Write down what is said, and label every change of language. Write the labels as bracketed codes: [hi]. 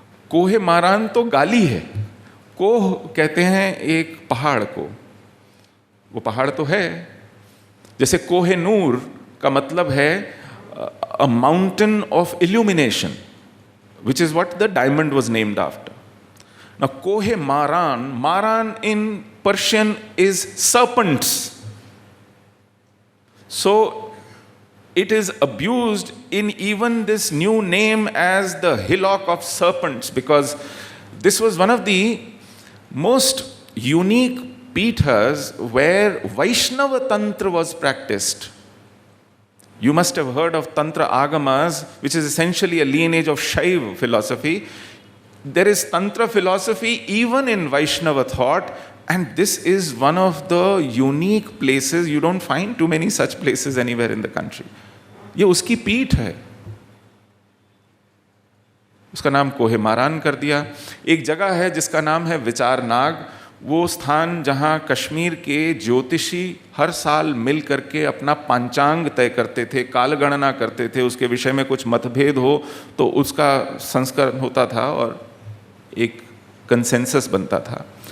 [hi] कोहे मारान तो गाली है। कोह कहते हैं एक पहाड़ को, वो पहाड़ तो है। जैसे कोहे नूर का मतलब है [en] A mountain of illumination, which is what the diamond was named after. Now, Kohe Maran, Maran in Persian is serpents. So, it is abused in even this new name as the hillock of serpents, because this was one of the most unique peethas where Vaishnava Tantra was practiced. You must have heard of Tantra Agamas, which is essentially a lineage of Shaiva philosophy. There is Tantra philosophy even in Vaishnava thought, and this is one of the unique places. You don't find too many such places anywhere in the country. [hi] ये उसकी पीठ है। उसका नाम कोहे मारान कर दिया। एक जगह है जिसका नाम है विचारनाग। वो स्थान जहाँ कश्मीर के ज्योतिषी हर साल मिल करके अपना पंचांग तय करते थे, काल गणना करते थे। उसके विषय में कुछ मतभेद हो तो उसका संस्करण होता था और एक कंसेंसस बनता था।